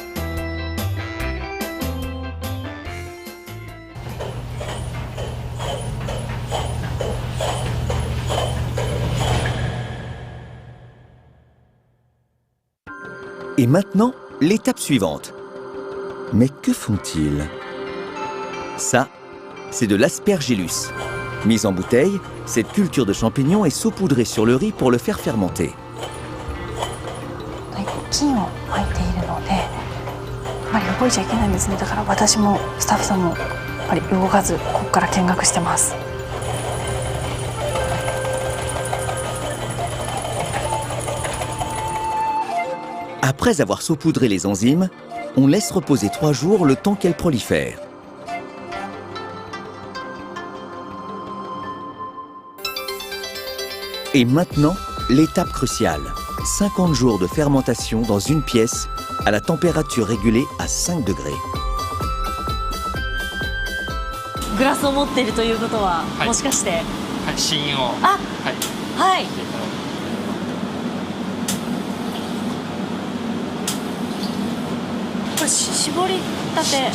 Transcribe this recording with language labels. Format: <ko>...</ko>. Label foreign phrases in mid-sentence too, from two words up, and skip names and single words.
<fr>Et maintenant, l'étape suivante. Mais que font-ils? Ça, c'est de l'aspergillus. Mise en bouteille, cette culture de champignons est saupoudrée sur le riz pour le faire fermenter.</fr> <ja>菌を巻いているので、あまり動いちゃいけないんですね。だから私もスタッフさんもやっぱり動かず、ここから見学してます。</ja> <fr>Après avoir saupoudré les enzymes, on laisse reposer 3 jours le temps qu'elles prolifèrent. Et maintenant, l'étape cruciale. 50 jours de fermentation dans une pièce à la température régulée à 5 degrés.</fr> <ja>グラスを持っているということは、はい、もしかして、はい、試飲を、あ、はい、これ絞りたて。</ja>